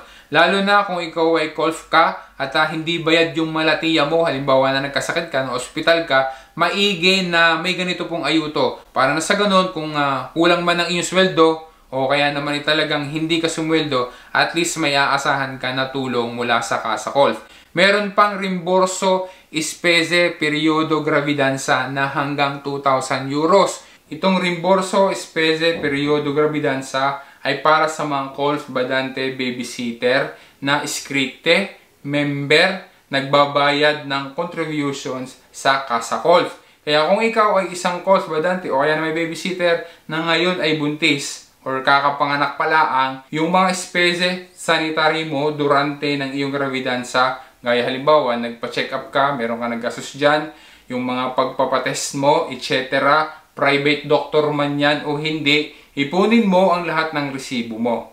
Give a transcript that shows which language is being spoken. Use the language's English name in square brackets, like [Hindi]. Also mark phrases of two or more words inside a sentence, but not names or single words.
[Filipino] Lalo na kung ikaw ay Colf ka at hindi bayad yung malatiya mo, halimbawa na nagkasakit ka, na ospital ka, maigi na may ganito pong ayuto. Para na sa ganun, kung kulang man ang iyong sweldo, o kaya naman talagang hindi ka sumweldo, [English] at least [Filipino] may aasahan ka na tulong mula sa Casa Colf. Meron pang [Italian] rimborso spese periodo gravidanza [Filipino] na hanggang 2,000 euros. Itong [Italian] rimborso spese periodo gravidanza [Filipino] ay para sa mga [Italian] Colf Badante [Filipino] babysitter na iskrite, member, nagbabayad ng contributions sa Casa Colf. Kaya kung ikaw ay isang [Italian] Colf Badante [Filipino] o kaya na may babysitter na ngayon ay buntis or kakapanganak palaang, yung mga [Italian] spese sanitary [Filipino] mo durante ng iyong gravidanza, gaya halimbawa, nagpa- [English] check up [Filipino] ka, meron ka nagkasus dyan, yung mga pagpapatest mo, etc., [English] private doctor [Filipino] man yan o hindi, ipunin mo ang lahat ng resibo mo.